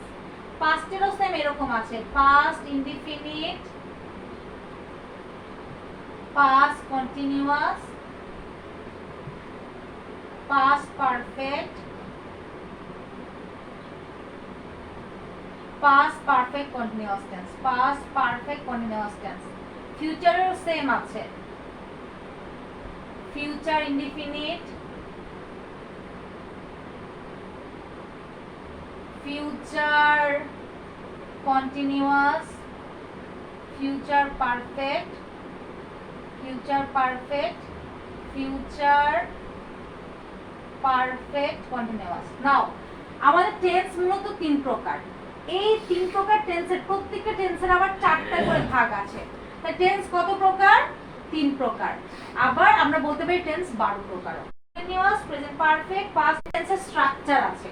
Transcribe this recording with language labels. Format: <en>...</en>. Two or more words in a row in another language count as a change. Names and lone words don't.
<en>past same</en> <bn>এরকম আছে,</bn> <en>past indefinite, past continuous, past perfect, past perfect continuous tense, past perfect continuous tense, পাস্ট পারফেক্ট কন্টিনিউয়াস টেন্স। future same আছে, future indefinite, future continuous, future perfect, future perfect, future perfect continuous.</en> <bn>Now আমাদের টেন্স মূলত 3 প্রকার। এই 3 প্রকার টেন্সের প্রত্যেকটা টেন্সের আবার 4টা করে ভাগ আছে। তা টেন্স কত প্রকার? 3 প্রকার। আবার আমরা বলতে পারি টেন্স 12 প্রকার।</bn> <en>continuous, present perfect, past tense structure আছে।</en>